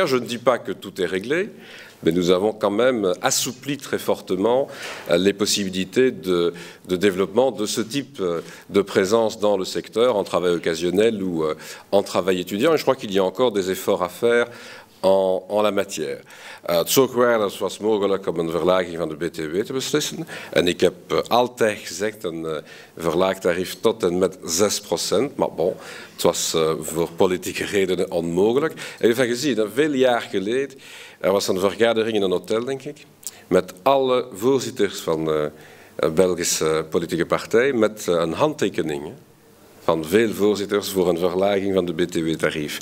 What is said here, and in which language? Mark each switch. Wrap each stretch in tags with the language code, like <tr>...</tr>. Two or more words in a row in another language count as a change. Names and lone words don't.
<fr>Je ne dis pas que tout est réglé, mais nous avons quand même assoupli très fortement les possibilités de développement de ce type de présence dans le secteur, en travail occasionnel ou en travail étudiant. Et je crois qu'il y a encore des efforts à faire en la matière.</fr> <nl>Zoekwaardes was mogelijk om een verlaging van de BTW te beslissen. En ik heb altijd gezegd een verlaagd tarief tot en met 6%. Maar bon, het was voor politieke redenen onmogelijk. En u heeft gezien, veel jaar geleden, er was een vergadering in een hotel, denk ik, met alle voorzitters van de Belgische politieke partij, met een handtekening van veel voorzitters voor een verlaging van de BTW-tarief.</nl>